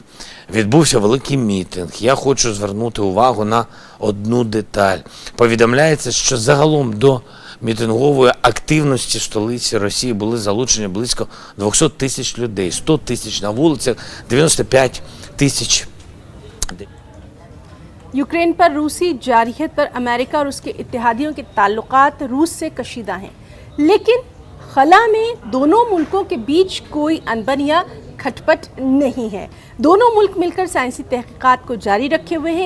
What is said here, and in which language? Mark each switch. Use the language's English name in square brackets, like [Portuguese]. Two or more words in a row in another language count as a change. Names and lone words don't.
[Ukrainian] Відбувся великий мітинг. Я хочу звернути увагу на одну деталь. Повідомляється, що загалом до мітингової активності в столиці Росії були залучені близько 200 тисяч людей, 100 тисяч на вулицях, 95 тисяч. [Urdu] یوکرین پر روسی جارحیت پر امریکہ اور اس کے اتحادیوں کے تعلقات روس سے کشیدہ ہیں، لیکن خلا میں دونوں ملکوں کے بیچ کوئی ان بن یا کھٹ پٹ نہیں ہے. دونوں ملک مل کر سائنسی تحقیقات کو جاری رکھے ہوئے ہیں.